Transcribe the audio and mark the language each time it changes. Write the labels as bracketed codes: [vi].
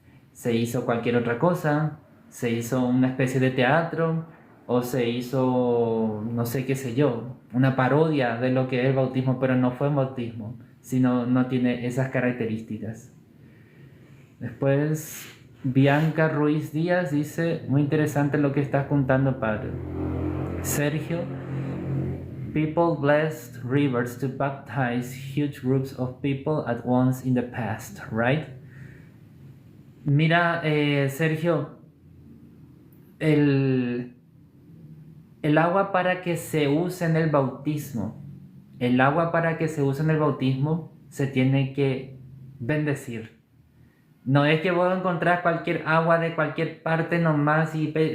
[es] Se hizo cualquier otra cosa, se hizo una especie de teatro, o se hizo, no sé qué sé yo, una parodia de lo que es el bautismo, pero no fue un bautismo, sino no tiene esas características. Después, Bianca Ruiz Díaz dice: muy interesante lo que estás contando, padre. [en] Sergio: people blessed rivers to baptize huge groups of people at once in the past, right? [es] Mira, Sergio, el agua para que se use en el bautismo, se tiene que bendecir. No es que vos encontrás cualquier agua de cualquier parte nomás y